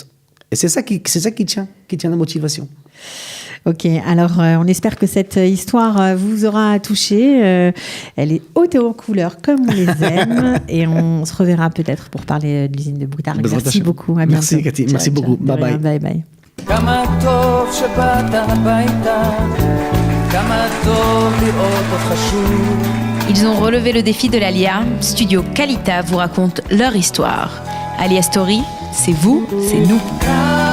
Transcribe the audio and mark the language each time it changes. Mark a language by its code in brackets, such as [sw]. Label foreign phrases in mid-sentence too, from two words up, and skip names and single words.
[fr] Et c'est ça qui tient la motivation. Ok, alors on espère que cette histoire vous aura touché. Elle est haute et en couleur comme on les aime. Et on se reverra peut-être pour parler de l'usine de Boutargue. Merci beaucoup. À bientôt. Merci Cathy, merci beaucoup. Bye bye. Bye bye. [he] כמה טוב שבאת הביתה, כמה טוב לראות אותך שוב. [fr] Ils ont relevé le défi de l'Alia. Studio Kalita vous raconte leur histoire. Alia Story, c'est vous, c'est nous.